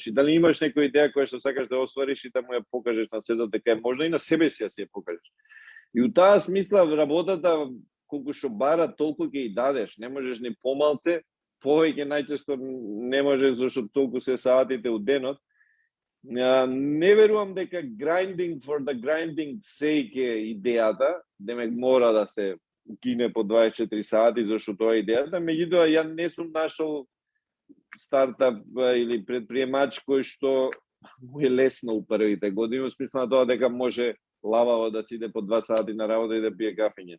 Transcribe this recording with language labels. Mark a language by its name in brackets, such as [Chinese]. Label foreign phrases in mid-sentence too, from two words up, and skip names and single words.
[Macedonian] И дали имаш некоја идеја која што сакаш да оствариш и да му ја покажеш на светот дека е можно и на себе си ја си ја покажеш. И у таа смисла работата колку што бара толку ќе и дадеш, не можеш ни помалце, повеќе најчесто не можеш зашто толку се саатите у денот. Не верувам дека [English] grinding for the grinding sake [Macedonian] е идејата, демек мора да се укине по 24 сати, зашто тоа е идејата, меѓутоа ја не сум нашол стартап или предприемач кој што му е лесно у првите години, во смисла на тоа дека може лававо да си иде по 2 сати на работа и да пие кафење.